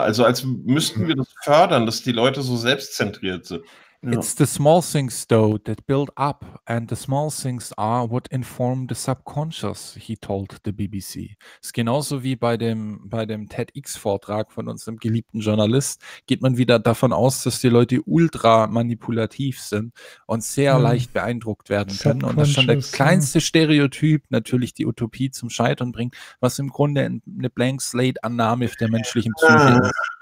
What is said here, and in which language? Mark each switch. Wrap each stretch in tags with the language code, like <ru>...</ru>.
<de>Also als müssten wir das fördern, dass die Leute so selbstzentriert sind. Ja.</de> <en>It's the small things, though, that build up, and the small things are what inform the subconscious, he told the BBC.</en> <de>Ist genauso wie bei dem TEDx-Vortrag von unserem geliebten Journalist, geht man wieder davon aus, dass die Leute ultra manipulativ sind und sehr leicht beeindruckt werden können. Und dass schon der kleinste Stereotyp natürlich die Utopie zum Scheitern bringt, was im Grunde eine Blank-Slate-Annahme der menschlichen Psyche ist.</de>